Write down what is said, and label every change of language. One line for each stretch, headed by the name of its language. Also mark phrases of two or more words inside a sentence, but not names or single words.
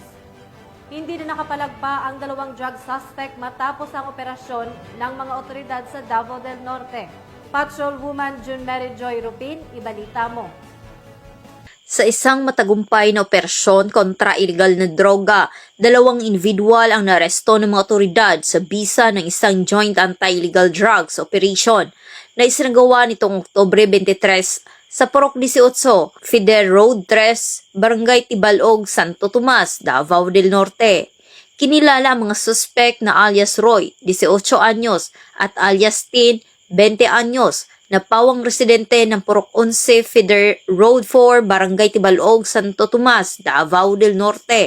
Filipino: Hindi na nakapalagpa ang dalawang drug suspect matapos ang operasyon ng mga otoridad sa Davao del Norte. Patrolwoman June Mary Joy Rupin, ibalita mo. Sa isang matagumpay na operasyon kontra illegal na droga, dalawang individual ang naresto ng mga otoridad sa bisa ng isang
English: joint anti-illegal drugs operation
Filipino: na isinagawa nitong Oktubre 23 sa Purok 18, Fidel Road 3, Barangay Tibalog, Santo Tomas, Davao del Norte. Kinilala ang mga suspect na alias Roy, 18 anyos, at alias Tin, 20 anyos, na pawang residente ng Purok 11, Fidel Road 4, Barangay Tibalog, Santo Tomas, Davao del Norte.